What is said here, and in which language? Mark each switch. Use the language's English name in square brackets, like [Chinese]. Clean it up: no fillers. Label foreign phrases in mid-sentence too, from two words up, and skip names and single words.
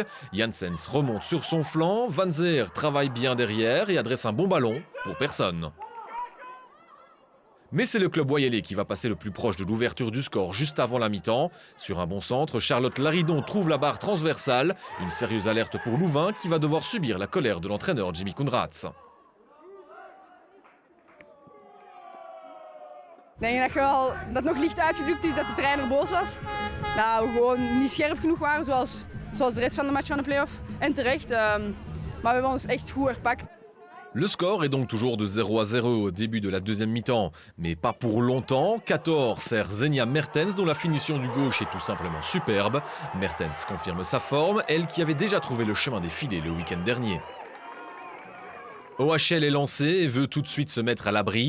[French] Janssens remonte sur son flanc, Van Zeer travaille bien derrière et adresse un bon ballon pour personne. Mais c'est le club wallais qui va passer le plus proche de l'ouverture du score juste avant la mi-temps. Sur un bon centre, Charlotte Laridon trouve la barre transversale. Une sérieuse alerte pour Louvain qui va devoir subir la colère de l'entraîneur Jimmy Koenraads. [Dutch] Denk je dat het nog licht uitgedrukt is dat de trainer boos was? Dat we gewoon niet scherp genoeg waren zoals de rest van de match van de play-off. En terecht, maar we hebben ons echt goed herpakt. [French] Le score est donc toujours de 0-0 au début de la deuxième mi-temps, mais pas pour longtemps. 14 sert Zenia Mertens dont la finition du gauche est tout simplement superbe. Mertens confirme sa forme, elle qui avait déjà trouvé le chemin des filets le week-end dernier. OHL est lancé et veut tout de suite se mettre à l'abri.